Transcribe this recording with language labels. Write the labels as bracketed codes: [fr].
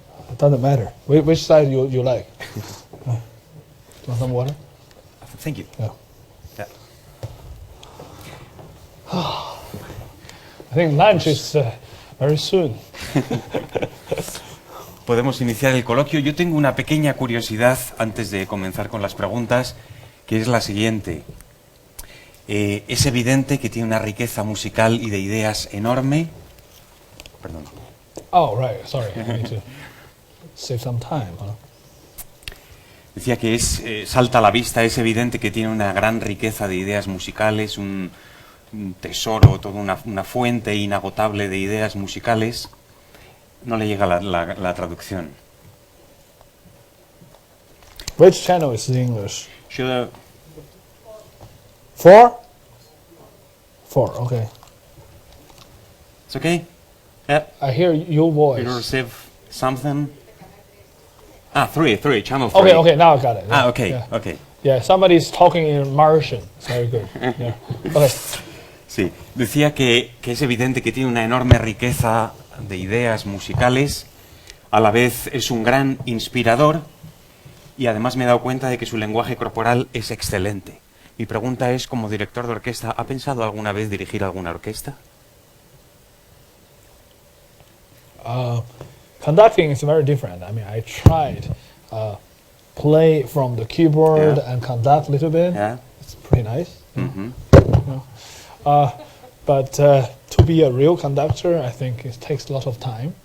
[en] It doesn't matter. Which side you like? Do you want some water? Thank you. Yeah. Yeah. I think lunch is very soon. [es] Podemos iniciar el coloquio. Yo tengo una pequeña curiosidad antes de comenzar con las preguntas, que es la siguiente. Es evidente que tiene una riqueza musical y de ideas enorme. Perdón. [en] Oh, right. Sorry. I need to save some time. Huh? [es] Decía que salta a la vista, es evidente que tiene una gran riqueza de ideas musicales, un tesoro, toda una fuente inagotable de ideas musicales. No le llega la traducción. [en] Which channel is in English? Should 4? 4, okay. It's okay? Yeah. I hear your voice. You receive something? 3, channel 3. Okay, now I got it. Yeah, Okay, yeah. okay. Yeah, somebody's talking in Martian. It's very good. Yeah. Okay. [es] Sí, decía que es evidente que tiene una enorme riqueza de ideas musicales, a la vez es un gran inspirador y además me he dado cuenta de que su lenguaje corporal es excelente. Mi pregunta es, como director de orquesta, ¿ha pensado alguna vez dirigir alguna orquesta? [en] Conducting is very different. I mean, I tried play from the keyboard and conduct a little bit. Yeah. It's pretty nice. Mm-hmm. But to be a real conductor, I think it takes a lot of time.